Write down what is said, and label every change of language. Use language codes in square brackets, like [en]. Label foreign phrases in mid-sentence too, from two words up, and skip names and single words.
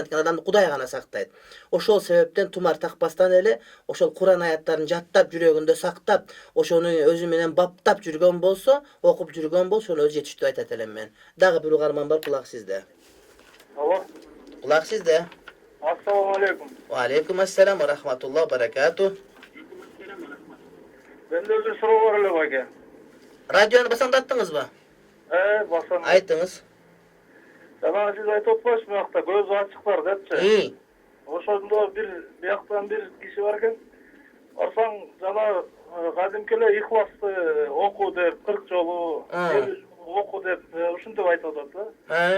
[ky] Анткени адамды Кудай гана сактайт. Ошол себептен тумар такпастан эле ошол Куран аяттарын жаттап, жүрөгүндө сактап, ошону өзү менен баптап жүргөн болсо, окуп жүргөн болсо, ошону өзү жетиштүү айтат элем мен. Дагы бир угарман бар, кулак сизде. Алло. Кулак сизде. [ar] السلام عليكم. وعليكم السلام ورحمة الله وبركاته. [ky] Менде бир суроо бар эле баке. Радиону басаңдаттыңызбы? Басам. Айтыңыз. Жана сиз айтып атпайсызбы, биякта көзү ачыктар депчи. Ошондо бир бияктан бир киши бар экен. Барсаң жана кадимки эле ихласты оку деп 40 жолу оку деп ушинтип айтып атат да.